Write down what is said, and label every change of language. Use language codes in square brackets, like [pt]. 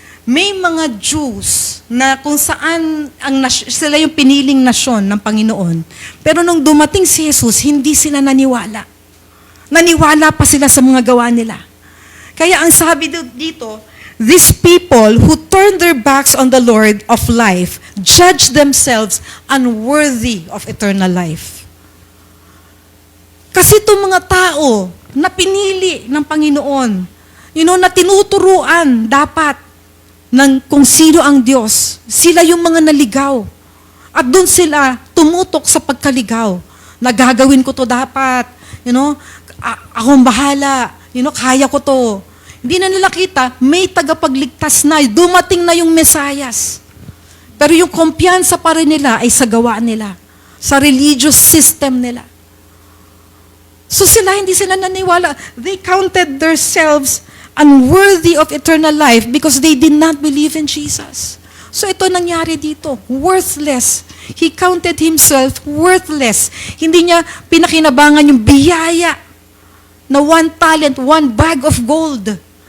[tl] May mga Jews na kung saan sila yung piniling nasyon ng Panginoon. Pero nung dumating si Jesus, hindi sila naniwala. Naniwala pa sila sa mga gawa nila. Kaya ang sabi dito, [en] these people who turn their backs on the Lord of life judge themselves unworthy of eternal life. [tl] Kasi itong mga tao na pinili ng Panginoon, na tinuturuan dapat ng kung sino ang Diyos, sila yung mga naligaw. At doon sila tumutok sa pagkaligaw. Nagagawin ko to dapat. Akong bahala. Kaya ko to. Hindi na nila kita, may tagapagligtas na, dumating na yung Mesayas. Pero yung kumpiyansa pa rin nila ay sa gawa nila, sa religious system nila. So hindi sila naniwala. [en] They counted themselves unworthy of eternal life because they did not believe in Jesus. So [tl] ito nangyari dito, [en] worthless. He counted himself worthless. [tl] Hindi niya pinakinabangan yung biyaya na 1 talent, [en] 1 bag of gold.